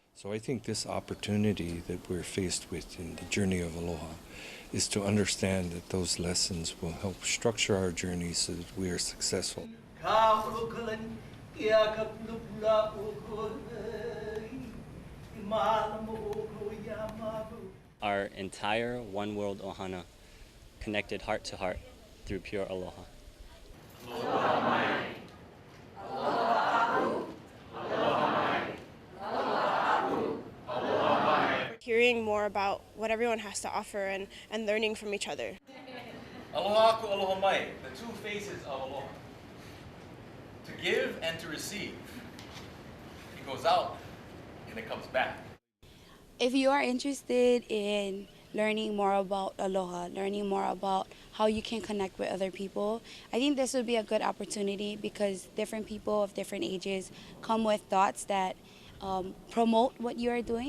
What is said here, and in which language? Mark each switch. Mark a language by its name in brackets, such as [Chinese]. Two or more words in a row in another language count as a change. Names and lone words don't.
[English] So I think this opportunity that we're faced with in the journey of aloha is to understand that those lessons will help structure our journey so that we are successful. Our entire One World Ohana connected heart to heart through pure aloha. [Hawaiian] Aloha mai. Aloha aku. Aloha mai. Aloha aku. Aloha mai. [English] Hearing more about what everyone has to offer and learning from each other. [Hawaiian] Aloha aku, aloha mai, [English] the two faces of aloha. To give and to receive. It goes out and it comes back. If you are interested in learning more about aloha, learning more about how you can connect with other people, I think this would be a good opportunity because different people of different ages come with thoughts that promote what you are doing.